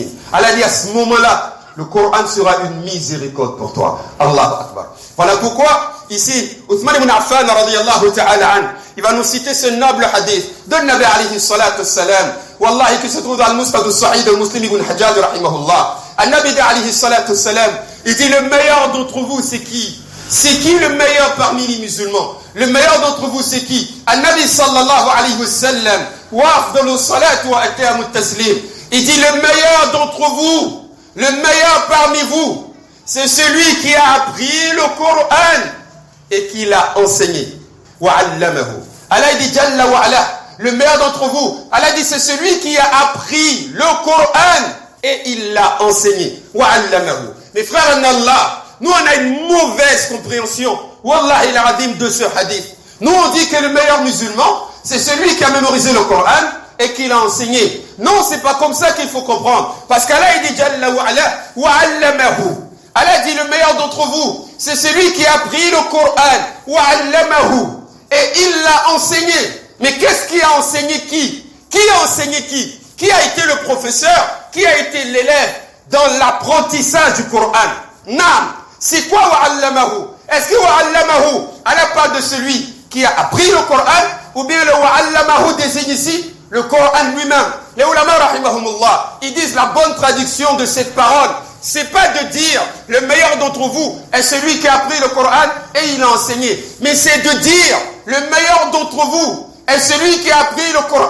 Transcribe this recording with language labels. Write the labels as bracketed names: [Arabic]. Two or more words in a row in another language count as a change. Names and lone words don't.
[French] Allah dit à ce moment-là, le Coran sera une miséricorde pour toi. [Arabic] الله أكبر. [French] Voilà pourquoi, ici, [Arabic] Uthman ibn Affan, رضي الله تعالى عن, [French] il va nous citer ce noble hadith de [Arabic] نبي عليه الصلاة السلام, [French] wallahi, qui se trouve dans le Musnad al-Sahih de Muslim ibn Hajjaj, rahimahullah. [Arabic] النبي عليه الصلاة السلام, [French] il dit le meilleur d'entre vous, c'est qui? C'est qui le meilleur parmi les musulmans? Le meilleur d'entre vous, c'est qui? [Arabic] النبي صلى الله عليه وسلم وأفضل الصلاة وأتم التسليم. [French] Il dit le meilleur d'entre vous, le meilleur parmi vous, c'est celui qui a appris le Coran et qui l'a enseigné. [Arabic] وعلمه. [French] Allah dit [Arabic] جل وعلا, [French] le meilleur d'entre vous, Allah dit c'est celui qui a appris le Coran et il l'a enseigné. [Arabic] وعلمه. [French] Mes frères en Allah, nous on a une mauvaise compréhension, [Arabic] والله العظيم, [French] de ce hadith. Nous on dit que le meilleur musulman, c'est celui qui a mémorisé le Coran et qui l'a enseigné. Non, c'est pas comme ça qu'il faut comprendre. Parce qu'Allah il dit [Arabic] جل وعلا, وعلمه. [French] Allah dit le meilleur d'entre vous, c'est celui qui a appris le Coran, [Arabic] وعلمه, [French] et il l'a enseigné. Mais qu'est-ce qui a enseigné qui? Qui a enseigné qui? Qui a été le professeur? Qui a été l'élève dans l'apprentissage du Coran? Naam. C'est quoi [Arabic] وعلمه? [French] Est-ce que [Arabic] وعلمه, [French] Allah parle de celui qui a appris le Coran, ou bien le [Arabic] وعلمه [French] désigne ici le Coran lui-même? Les ulama rahimahumullah, ils disent la bonne traduction de cette parole, c'est pas de dire le meilleur d'entre vous est celui qui a appris le Coran et il a enseigné, mais c'est de dire le meilleur d'entre vous est celui qui a appris le Coran.